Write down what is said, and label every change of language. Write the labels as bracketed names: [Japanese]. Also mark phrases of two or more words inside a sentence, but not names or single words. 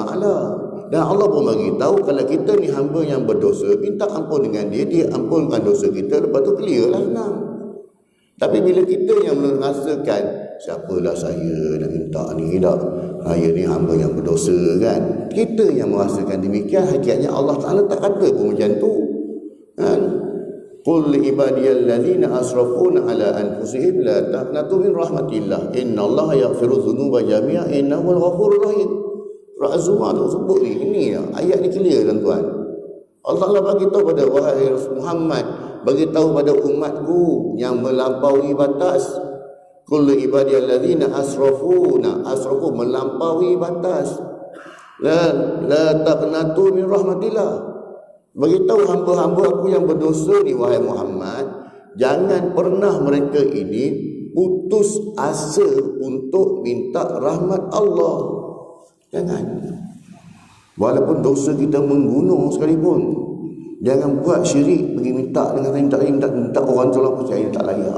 [Malay] Dan Allah pun bagi tahu, kalau kita ni hamba yang berdosa, minta ampun dengan dia, dia ampunkan dosa kita, lepas tu clear lah, senang. Tapi bila kita yang merasakan, siapalah saya nak minta ni, tak? Saya ni hamba yang berdosa, kan? Kita yang merasakan demikian, hakikatnya Allah Ta'ala tak kata pun macam tu, kan? [Arabic] قل لعبادي الذين أسرفوا على أنفسهم لا تقنطوا من رحمة الله إن الله يغفر الذنوب جميعا إنه الغفور الرحيم. [Malay] Surah Az-Zumar tu sebut ni. Ini ayat ni clear, tuan-tuan. Allah Ta'ala bagi tahu pada wahai Muhammad, bagi tahu pada umatku yang melampaui batas. [Arabic] قل لعبادي الذين أسرفوا [Malay] melampaui batas. [Arabic] لا تقنطوا من رحمة الله. [Malay] Bagi tahu hamba-hamba aku yang berdosa ni, wahai Muhammad, jangan pernah mereka ini putus asa untuk minta rahmat Allah. Jangan. Walaupun dosa kita menggunung sekalipun, jangan buat syirik pergi minta dengan minta orang tolong percaya tak layak.